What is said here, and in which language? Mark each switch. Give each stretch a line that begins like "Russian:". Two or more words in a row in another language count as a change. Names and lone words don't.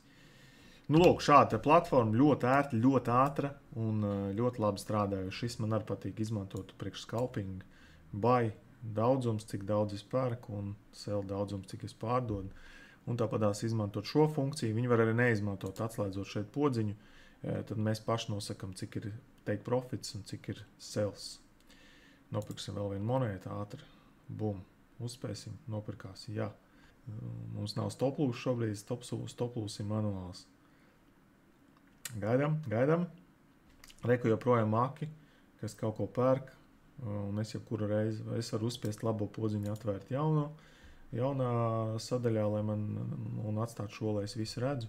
Latvian: Nu, lūk, šāda platforma ļoti ērta, ļoti ātra un ļoti labi strādājuši. Šis man arī patīk izmantot priekš scalping, buy daudzums, cik daudz es pērku un sell daudzums, cik es pārdodu. Un tāpatās izmantot šo funkciju. Viņi var arī neizmantot, atslēdzot šeit podziņu. Tad mēs paši nosakam, cik ir
English: take profits
Latvian: un cik ir sales. Nopirksim vēl vienu monētu ātri. Bum, uzspēsim, nopirkās, jā. Mums nav
English: stop loss
Latvian: šobrīd,
English: stop loss
Latvian: ir manuāls. Gaidam. Reku joprojām maki, kas kaut ko pērk, un es jebkuru reizi, es varu uzspiest labo podziņu, atvērt jaunā sadaļā, lai man un atstāt šo, lai es visu redzu.